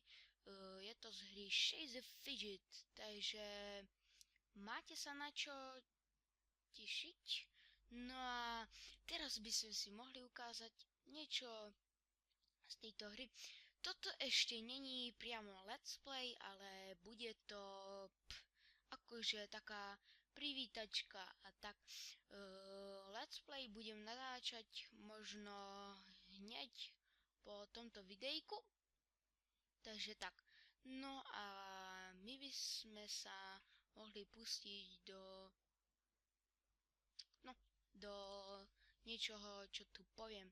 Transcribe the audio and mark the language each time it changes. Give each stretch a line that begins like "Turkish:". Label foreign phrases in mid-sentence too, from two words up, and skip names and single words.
Slovak: Je to z hry Chase the Fidget, takže máte sa na čo tešiť. No a teraz by sme si mohli ukázať niečo z tejto hry. Toto ešte není priamo
English: let's play,
Slovak: ale bude to akože taká privítačka a tak.
English: Let's play
Slovak: budem natáčať možno hneď po tomto videjku. Takže tak. No a my by sme sa mohli pustiť do niečoho, čo tu poviem.